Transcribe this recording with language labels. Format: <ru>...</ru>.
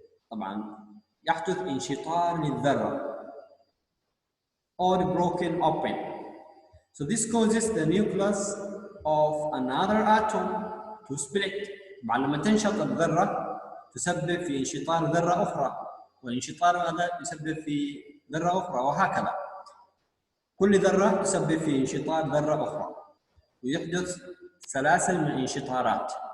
<ar>طبعا يحدث انشطار للذرة</ar> <en>or broken open. So this causes the nucleus of another atom to split.</en> <ar>طبعا لما تنشط الذرة تسبب في انشطار ذرة أخرى، والانشطار هذا يسبب في ذرة أخرى، وهكذا. كل ذرة تسبب في انشطار ذرة أخرى، ويحدث سلاسل من الانشطارات.</ar>